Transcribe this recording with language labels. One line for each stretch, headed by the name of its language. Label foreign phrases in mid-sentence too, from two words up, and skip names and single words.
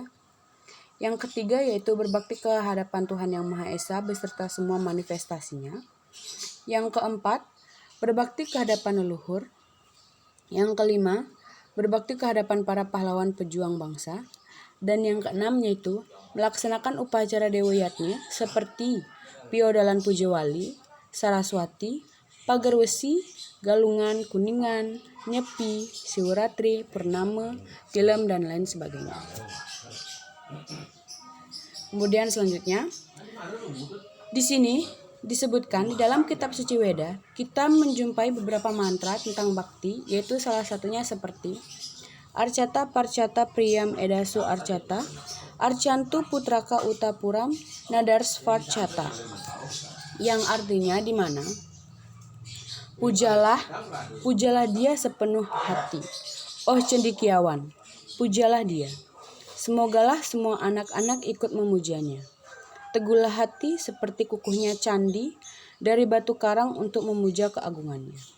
Indonesian: Yang ketiga yaitu berbakti ke hadapan Tuhan Yang Maha Esa beserta semua manifestasinya. Yang keempat, berbakti ke hadapan leluhur. Yang kelima, berbakti ke hadapan para pahlawan pejuang bangsa. Dan yang keenam yaitu melaksanakan upacara Dewa Yatnya seperti Piodalan Pujawali, Saraswati, Pagarwesi, Galungan, Kuningan, Nyepi, Siwaratri, Purnama, Tilem, dan lain sebagainya. Kemudian selanjutnya, di sini disebutkan di dalam kitab suci Weda, kita menjumpai beberapa mantra tentang bakti, yaitu salah satunya seperti
Sanskrit: Arcata Parcata Priyam Edasu Arcata, Arcantu Putraka Utapuram Nadars Varcata,
Indonesian: yang artinya di mana pujalah dia sepenuh hati. Oh cendekiawan, pujalah dia. Semogalah semua anak-anak ikut memujanya. Teguhlah hati seperti kukuhnya candi dari batu karang untuk memuja keagungannya.